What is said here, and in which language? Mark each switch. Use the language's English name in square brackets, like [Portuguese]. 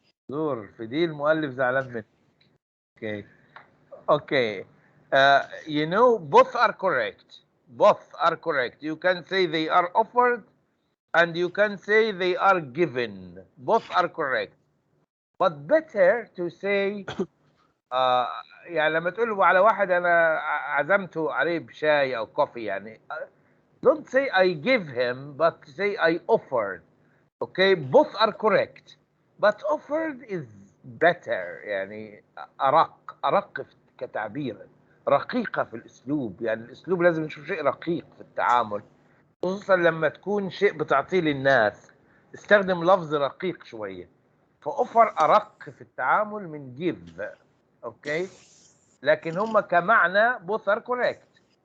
[Arabic] دور في دي المؤلف زعلان منك. [English] Okay. Okay. You know, both are correct. Both are correct. You can say they are offered and you can say they are given. Both are correct. But better to say [Arabic] يعني لما تقول له على واحد انا عزمته عليه بشاي او كوفي يعني [English] don't say I give him but say I offered. Okay, both are correct but offered is better [Arabic] يعني أرق كتعبير، رقيقة في الأسلوب. يعني الأسلوب لازم نشوف شيء رقيق في التعامل، خصوصا لما تكون شيء بتعطيه للناس استخدم لفظ رقيق شوية. فأوفر أرق في التعامل من give. أوكي، لكن هم كمعنى [English] both are correct.